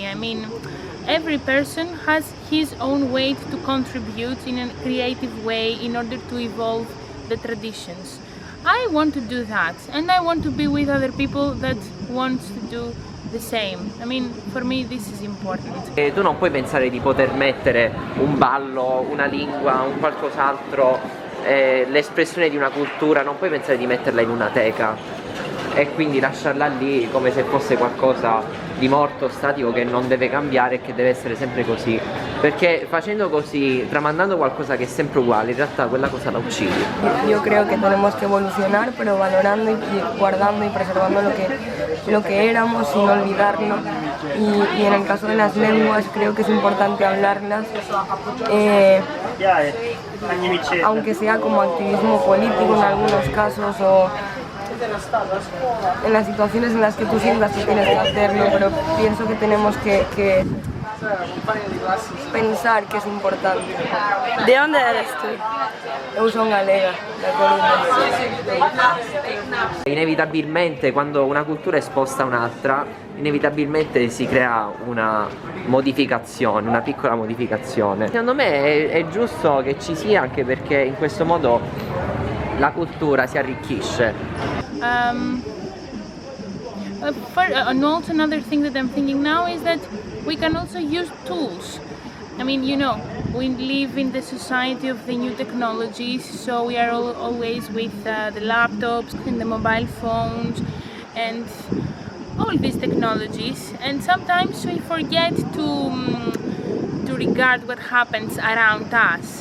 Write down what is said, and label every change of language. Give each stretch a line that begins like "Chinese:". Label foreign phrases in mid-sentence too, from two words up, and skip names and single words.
English: I mean, every person has his own way to contribute in a creative way in order to evolve the traditions. I want to do that, and I want to be with other people that want to do the same. I mean, for me this is important.
Italian: E tu non puoi pensare di poter mettere un ballo, una lingua, un qualcos'altro, l'espressione di una cultura, non puoi pensare di metterla in una teca e quindi lasciarla lì come se fosse qualcosa di morto, statico, che non deve cambiare e che deve essere sempre così, perché facendo così, tramandando qualcosa che è sempre uguale, in realtà quella cosa la uccidi.
Spanish: Yo creo que tenemos que evolucionar, pero valorando y guardando y preservando lo que éramos sin olvidarlo. Y en el caso de las lenguas creo que es importante hablarlas, aunque sea como activismo político en algunos casos o en las situaciones en las que tú sientas que tienes que hacerlo, pero pienso que tenemos que pensar que es importante. ¿De dónde eres tú?
Galician: Eu sono galega, da Coruña.
Italian: Inevitabilmente quando una cultura è esposta a un'altra, inevitabilmente si crea una modificazione, una piccola modificazione. Secondo me è giusto che ci sia, anche perché in questo modo la cultura si arricchisce.
English: Another thing that I'm thinking now is that we can also use tools. I mean, you know, we live in the society of the new technologies, so we are always with the laptops and the mobile phones and all these technologies, and sometimes we forget to regard what happens around us.